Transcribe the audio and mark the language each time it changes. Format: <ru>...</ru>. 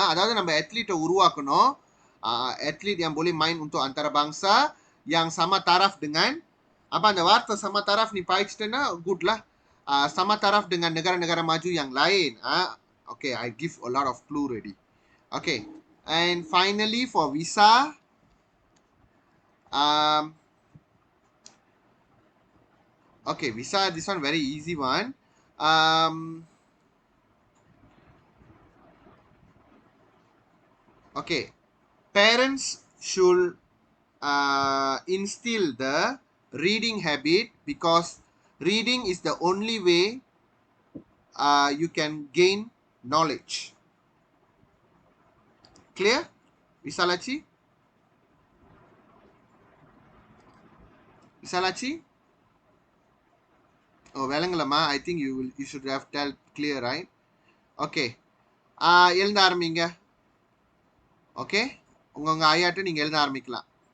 <ta>Aதாவது நம்ம athlete உருவாக்கணும்.</ta> <ms>Athlete yang boleh main untuk antarabangsa yang sama taraf dengan apa</ms> <ta>அந்த வார்த்தை</ta> <ms>sama taraf ni பாய்ச்சிட்டேன்னா good lah. Sama taraf dengan negara-negara maju yang lain.</ms> <en>Okay, I give a lot of clue already. Okay. And finally for visa, okay, visa, this one very easy one. Okay, parents should instill the reading habit because reading is the only way you can gain knowledge. Clear? Visalachi? Visalachi? Oh, Velangalama, I think you should have tell clear, right?</en> <ta>Okay. எழுந்த ஆரம்பிங்க. Okay? உங்க ஐயாட்ட நீங்க எழுத ஆரம்பிக்கலாம்.</ta>